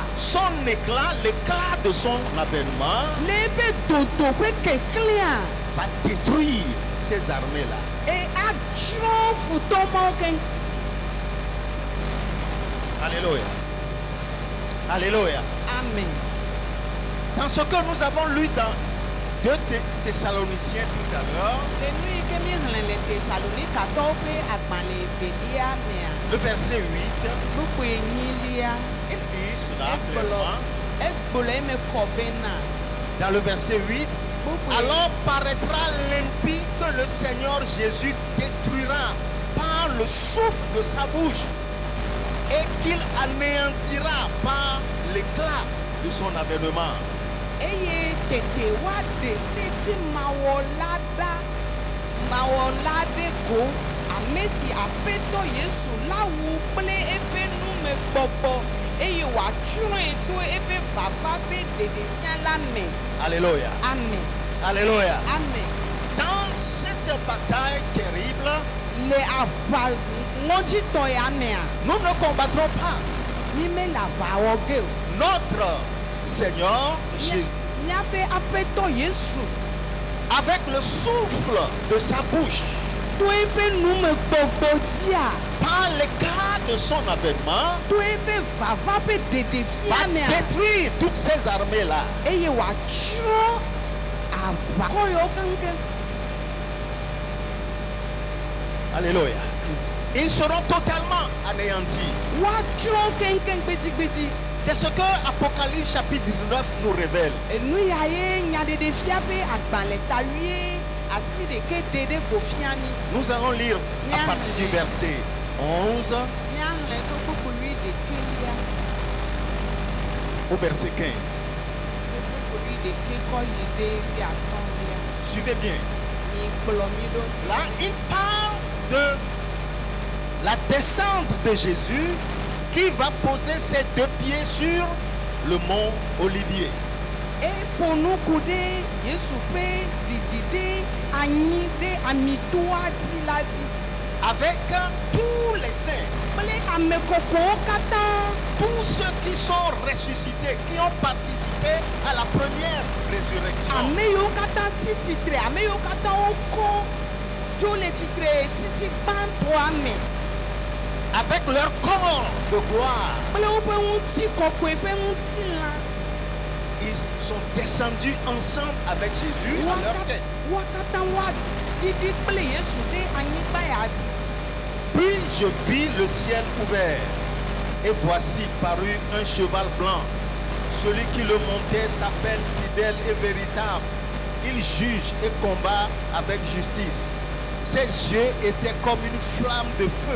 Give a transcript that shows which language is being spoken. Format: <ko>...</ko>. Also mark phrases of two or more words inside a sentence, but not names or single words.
<fr>son éclat, l'éclat de son avènement,</fr> <ee>le eƒe dodo ƒe keklia</ee> <fr>va détruire ces armées-là.</fr> <ee>eye atsrɔ̃ futɔmawo keŋ.</ee> <fr>Alléluia. Alléluia. Amen. Dans ce que nous avons lu dans 2 Thessaloniciens tout à l'heure,</fr> <ee>Le nu yi ke mi xlẽ le Tesalonikatɔwo ƒe agbalẽ evelia mea</ee> <fr>le verset 8,</fr> <ee>buku enyilia</ee> <fr>il dit cela clairement.</fr> <ee>egblɔ eme kɔ bena</ee> <fr>Dans le verset 8,</fr> <ee>buku</ee> <fr>alors paraîtra l'impie que le Seigneur Jésus détruira par le souffle de sa bouche et qu'il anéantira par l'éclat de son avènement.</fr> <ee>eye tete woaɖe setimawɔla ɖe go ame si aƒetɔ Yesu la wu kple eƒe numegbɔgbɔ eye wòatsrɔ̃e to eƒe vava ƒe ɖeɖefia la me.</ee> <fr>Alléluia. Amen. Alléluia. Amen. Dans cette bataille terrible,</fr> <ee>Le aʋa ŋɔdzitɔ ya mea</ee> <fr>nous ne combattrons pas.</fr> <ee>mi mele aʋa wɔ ge o.</ee> <fr>Notre Seigneur Jésus,</fr> <ee>Míaƒe aƒetɔ Yesu</ee> <fr>avec le souffle de sa bouche,</fr> <ee>to eƒe numegbɔgbɔ dzia</ee> <fr>par l'éclat de son avènement,</fr> <ee>to eƒe vava ƒe</ee> <fr>va</fr> <ee>ɖeɖefia mea</ee> <fr>détruire toutes ces armées-là.</fr> <ee>eye wòatsrɔ̃ aʋakɔ yawo keŋkeŋ.</ee> <fr>Alléluia. Ils seront totalement anéantis.</fr> <ee>Woatsrɔ̃ keŋkeŋ gbedigbedi.</ee> <fr>C'est ce que Apocalypse chapitre 19 nous révèle.</fr> <ee>Enu ya ye nyaɖeɖefia ƒe agbalẽ tawie asi ɖeke ɖe ɖe go fia mi.</ee> <fr>Nous allons lire à partir du verset 11</fr> <ee>Míaxlẽ to kpukpului ɖekelia</ee> <fr>au verset 15.</fr> <ee>kpukpului ɖeke kɔ yi ɖe atɔ̃lia.</ee> <fr>Suivez bien.</fr> <ee>Mi kplɔ mi ɖo.</ee> <fr>Là, il parle de la descente de Jésus qui va poser ses 2 pieds sur le mont Olivier.</fr> <ee>Eƒo nuku ɖe Yesu ƒe ɖiɖi ɖe anyi ɖe amidoa dzi la dzi</ee> <fr>Avec tous les saints,</fr> <ee>kple ame kɔkɔwo katã.</ee> <fr>tous ceux qui sont ressuscités, qui ont participé à la première résurrection.</fr> <ee>Ame yiwo katã tsi tsitre, ame yiwo katã wokɔ tso le tsitre titi gbãtɔa me</ee> <fr>Avec leur corps de gloire,</fr> <ee>kple woƒe ŋuti kɔkɔe ƒe ŋutilã.</ee> <fr>ils sont descendus ensemble avec Jésus à leur tête.</fr> <ee>Wo katã woaɖiɖi kple Yesu ɖe anyigba ya dzi.</ee> <fr>Puis je vis le ciel ouvert, et voici parut un cheval blanc. Celui qui le montait s'appelle fidèle et véritable. Il juge et combat avec justice. Ses yeux étaient comme une flamme de feu.</fr>